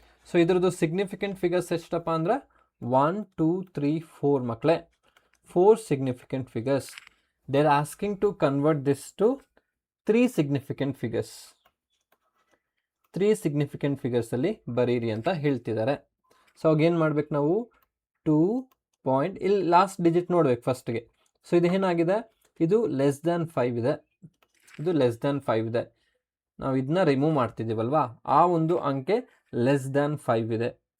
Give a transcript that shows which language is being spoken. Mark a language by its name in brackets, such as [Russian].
[Kannada] So ಇದ್ರದ್ದು significant figures ಎಷ್ಟಪ್ಪ ಅಂದರೆ 1 2 3 4 ಮಕ್ಕಳೇ. [English] 4 significant figures. They're asking to convert this to 3 significant figures. 3 significant figures [Kannada] ಅಲ್ಲಿ ಬರೀರಿ ಅಂತ ಹೇಳ್ತಿದ್ದಾರೆ. ಸೊ ಅಗೇನು ಮಾಡ್ಬೇಕು ನಾವು? 2 ಪಾಯಿಂಟ್, ಇಲ್ಲಿ ಲಾಸ್ಟ್ ಡಿಜಿಟ್ ನೋಡ್ಬೇಕು ಫಸ್ಟ್ಗೆ. ಸೊ ಇದು ಏನಾಗಿದೆ? ಇದು ಲೆಸ್ ದ್ಯಾನ್ 5 ಇದೆ, ಇದು ಲೆಸ್ ದ್ಯಾನ್ 5 ಇದೆ. ನಾವು ಇದನ್ನ ರಿಮೂವ್ ಮಾಡ್ತಿದ್ದೀವಲ್ವಾ, ಆ ಒಂದು ಅಂಕೆ ಲೆಸ್ ದ್ಯಾನ್ 5 ಇದೆ.